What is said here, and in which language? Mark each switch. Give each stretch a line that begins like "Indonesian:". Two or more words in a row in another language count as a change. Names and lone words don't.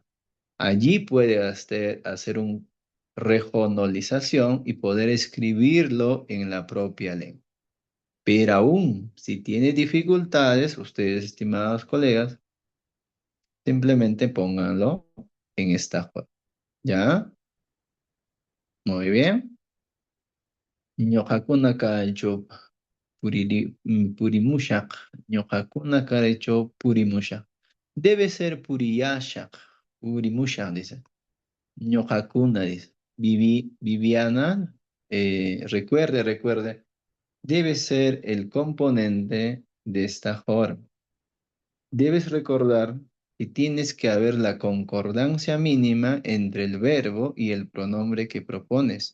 Spanish: Allí puede hacer un regionalización y poder escribirlo en la propia lengua. Pero aún, si tiene dificultades, ustedes, estimados colegas, simplemente pónganlo en esta forma. ¿Ya? Muy bien.
Quechua: Ñuqakuna kaychu purimushaq. Ñuqakuna kaychu purimushaq.
Spanish: Debe ser puriyashaq. Purimushaq, dice. Ñuqakuna, dice. Viviana, recuerde, debe ser el componente de esta forma. Debes recordar que tienes que haber la concordancia mínima entre el verbo y el pronombre que propones.